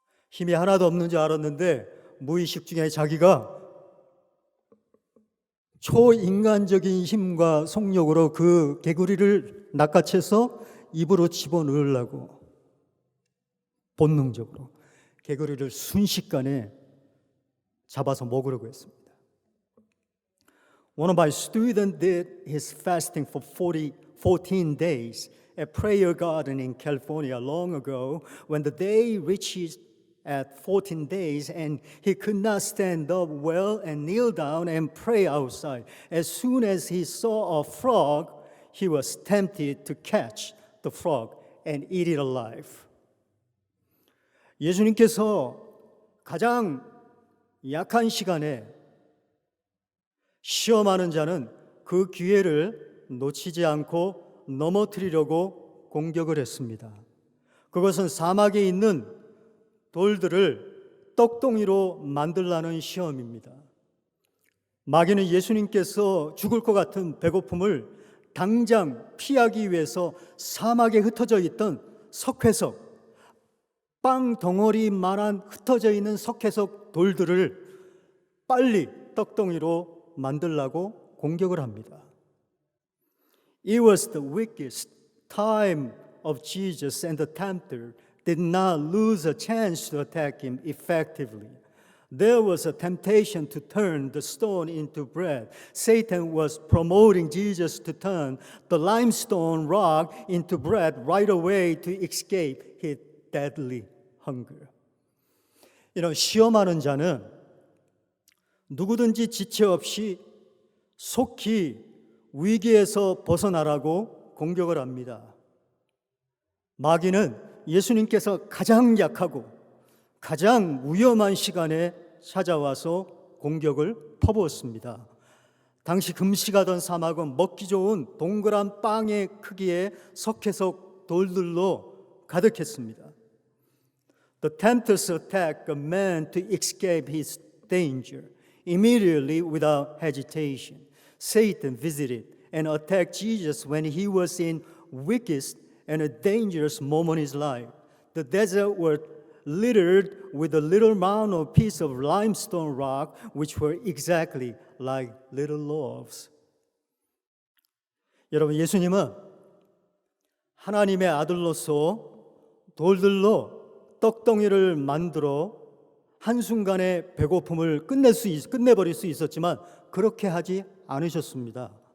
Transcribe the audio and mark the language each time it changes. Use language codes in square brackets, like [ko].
[ko] 힘이 하나도 없는 줄 알았는데 무의식 중에 자기가 초인간적인 힘과 속력으로 그 개구리를 낚아채서 입으로 집어넣으려고 본능적으로 개구리를 순식간에 잡아서 먹으려고 했습니다. [en] One of my students did his fasting for 14 days at Prayer Garden in California long ago. When the day reached at 14 days and he could not stand up well and kneel down and pray outside. As soon as he saw a frog, he was tempted to catch the frog and eat it alive. [ko] 예수님께서 가장 약한 시간에 시험하는 자는 그 기회를 놓치지 않고 넘어뜨리려고 공격을 했습니다. 그것은 사막에 있는 돌들을 떡덩이로 만들라는 시험입니다. 마귀는 예수님께서 죽을 것 같은 배고픔을 당장 피하기 위해서 사막에 흩어져 있던 석회석, 빵 덩어리만한 흩어져 있는 석회석 돌들을 빨리 떡덩이로 만들라고 공격을 합니다. [en] It was the weakest time of Jesus, and the tempter did not lose a chance to attack him effectively. There was a temptation to turn the stone into bread. Satan was promoting Jesus to turn the limestone rock into bread right away to escape his deadly hunger. [ko] 이런 시험하는 자는 누구든지 지체 없이 속히 위기에서 벗어나라고 공격을 합니다. 마귀는 예수님께서 가장 약하고 가장 위험한 시간에 찾아와서 공격을 퍼부었습니다. 당시 금식하던 사막은 먹기 좋은 동그란 빵의 크기의 석회석 돌들로 가득했습니다. [en] The tempter's attack a man to escape his danger. Immediately, without hesitation, Satan visited and attacked Jesus when he was in weakest and a dangerous moment in his life. The desert was littered with a little mound or piece of limestone rock, which were exactly like little loaves. [ko] 여러분, 예수님은 하나님의 아들로서 돌들로 떡덩이를 만들어 한순간에 배고픔을 끝내버릴 수 있었지만 그렇게 하지 않으셨습니다.